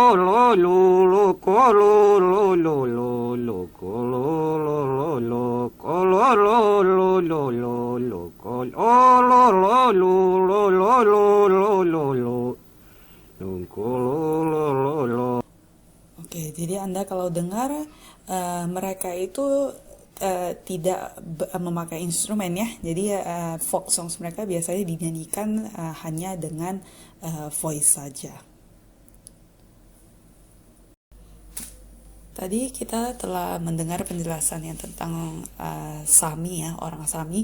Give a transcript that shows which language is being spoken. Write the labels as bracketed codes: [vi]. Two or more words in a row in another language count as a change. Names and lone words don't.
[id] lo lo lo ko lo lo lo lo lo ko lo lo lo lo ko lo lo lo lo lo lo ko lo lo lo lo lo lo lo lo lo lo ko lo lo lo. Oke, jadi Anda kalau dengar mereka itu tidak memakai instrumen ya. Jadi [en] folk songs [id] mereka biasanya dinyanyikan hanya dengan voice saja. Tadi kita telah mendengar penjelasan yang tentang Sami ya, orang Sami.